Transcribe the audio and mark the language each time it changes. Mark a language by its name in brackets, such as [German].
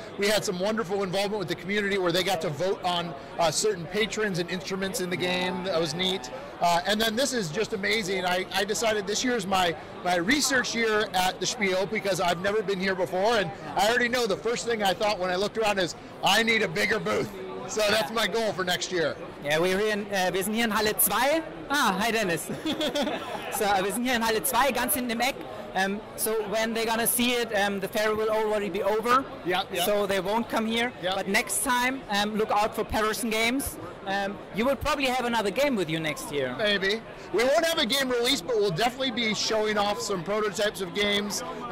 [English] We had some wonderful involvement with the community where they got to vote on certain patrons and instruments in the game. That was neat. And then this is just amazing. I decided this year is my research year at the Spiel because I've never been here before, and I already know the first thing I thought when I looked around is I need a bigger booth. So that's my goal for next year. [German] Yeah, wir sind hier in Halle 2. Ah, hi Dennis. So, wir sind hier in Halle 2, ganz hinten im Eck. [English] So when they're gonna see it, the fair will already be over. Yeah. So they won't come here. Yeah. But next time, look out for Paverson Games. You will probably have another game with you next year. Maybe. We won't have a game release, but we'll definitely be showing off some prototypes of games.